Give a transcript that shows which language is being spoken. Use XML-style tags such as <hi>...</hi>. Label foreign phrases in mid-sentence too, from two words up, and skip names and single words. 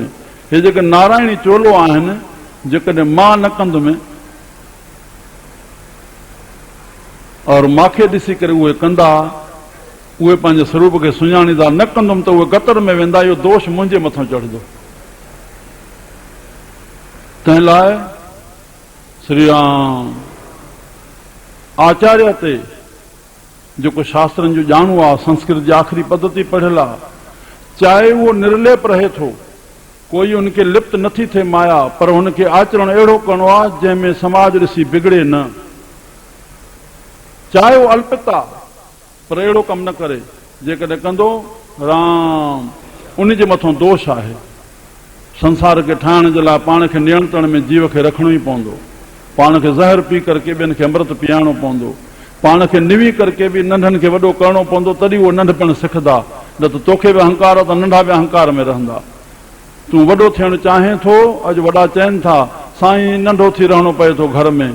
<sd>हे जेके नारायणी चोलो आहिनि, जेकॾहिं मां न कंदुमि और मूंखे ॾिसी करे उहे कंदा, उहे पंहिंजे स्वरूप खे सुञाणींदा, न कंदुमि त उहे गतर में वेंदा, इहो दोष मुंहिंजे मथां चढ़ंदो। तंहिं लाइ श्री राम आचार्य ते जेको शास्त्रनि जो ॼाणू आहे, संस्कृत जी आख़िरी पद्धति पढ़ियल आहे, चाहे उहो निर्लेप रहे थो, कोई उनखे लिप्त नथी थिए माया, पर हुनखे आचरण अहिड़ो करिणो आहे जंहिंमें समाज ॾिसी बिगड़े न। चाहे उहो अल्पित आहे, पर अहिड़ो कमु न करे। जेकॾहिं कंदो, राम, उन जे मथां दोष आहे। संसार खे ठाहिण जे लाइ पाण खे नियंत्रण में जीव खे रखणो ई पवंदो। पाण खे ज़हर पी करके ॿियनि खे अमृत पीआरणो पवंदो। पाण खे निवी करके बि नंढनि खे वॾो करिणो पवंदो, तॾहिं उहो नंढपण सिखंदा। न त तोखे बि अहंकार आहे त नंढा बि अहंकार में रहंदा। तूं वॾो थियणु चाहें थो, अॼु वॾा चवनि था साईं नंढो थी रहणो पए थो घर में।</sd>